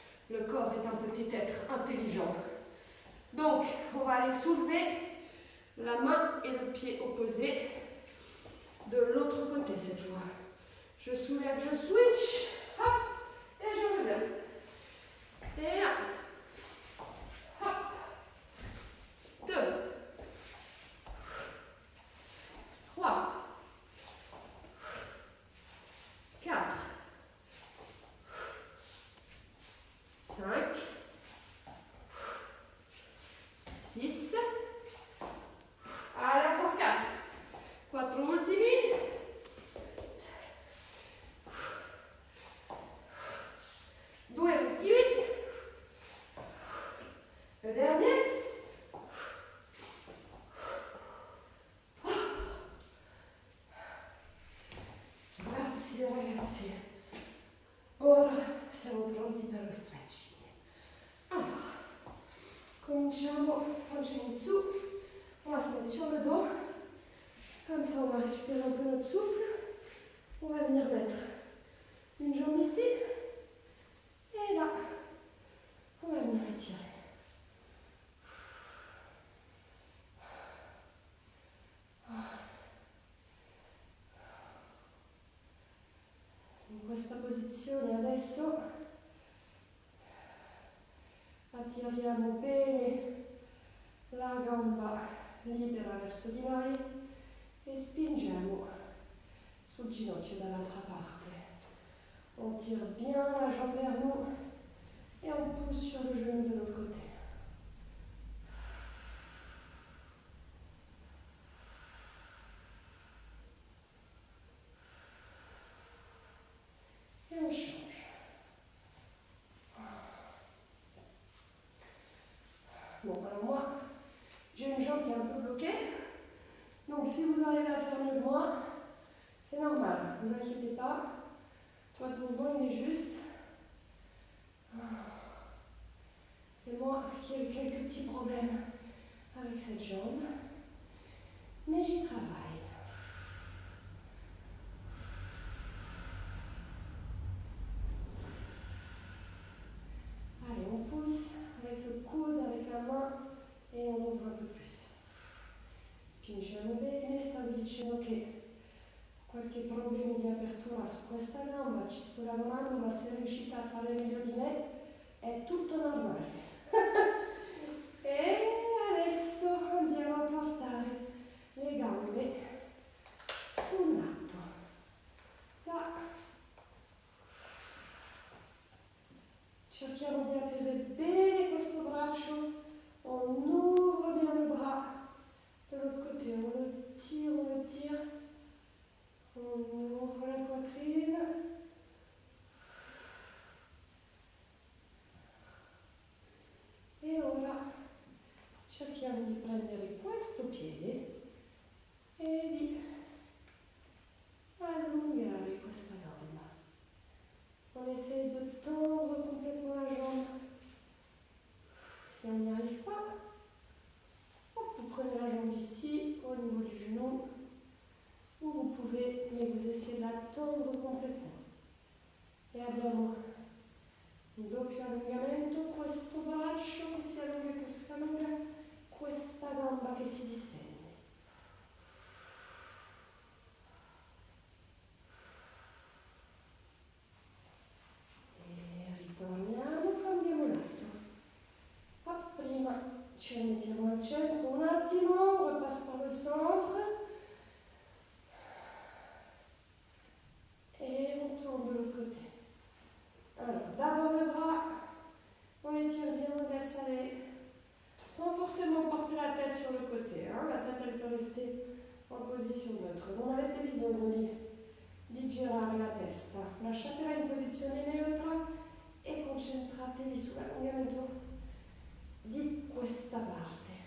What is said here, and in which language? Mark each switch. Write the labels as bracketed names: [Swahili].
[French] Le corps est un petit être intelligent. Donc, on va aller soulever la main et le pied opposé de l'autre côté cette fois. Je soulève, je switch, hop, et je relève. Et 1, hop, 2, 3, 4, [Italian] 5, 6, allora for 4, 4 ultimi, 2 ultimi, [French] le dernier, [Italian] grazie ragazzi, ora siamo pronti per lo stretching. Allora, cominciamo, pancia in su, [French] on va se mettre sur le dos, comme ça on va récupérer un peu notre souffle, on va venir mettre une jambe ici, et là, on va venir étirer. [Italian] In questa posizione adesso attiriamo bene la gamba libera verso di noi e spingiamo sul ginocchio dall'altra parte. [French] On tire bien la jambe vers nous et on pousse sur le genou de l'autre côté. Et on change. Bon, alors moi, j'ai une jambe qui est un peu bloquée. Donc si vous arrivez à faire mieux que moi, c'est normal, ne vous inquiétez pas. Votre mouvement, il est juste. C'est moi qui ai eu quelques petits problèmes avec cette jambe. Mais j'y travaille. Allez, on pousse avec le coude, avec la main e on ouvre un peu plus. [Italian] Spingiamo bene, sta dicendo che qualche problema di apertura su questa gamba, ci sto lavorando, ma se riuscite a fare meglio di me è tutto normale. E adesso andiamo a portare le gambe sul lato. Là. Cerchiamo di aprire bene questo braccio, [French] on ouvre bien le bras de l'autre côté, on le tire, on ouvre la poitrine. [Italian] E ora cerchiamo di prendere questo piede e di allungare questa gamba. [French] On essaie de tendre complètement la jambe. Si on n'y arrive pas, hop, vous prenez la jambe ici, au niveau du genou, ou vous pouvez, mais vous essayez de la tendre complètement. [Italian] E abbiamo un doppio allungamento, questo braccio che si allunga e si allunga, questa gamba che si distende. Ritorniamo, cambiamo lato. Hop, prima ci mettiamo al centro un attimo, [French] on repasse par le centre. Et on tourne de l'autre côté. Alors, d'abord le bras, on étire bien, on laisse aller, sans forcément porter la tête sur le côté. La tête, elle peut rester en [Italian] posizione neutra. Non avete bisogno di girare la testa. Lasciatela in posizione neutra e concentratevi sull'allungamento di questa parte.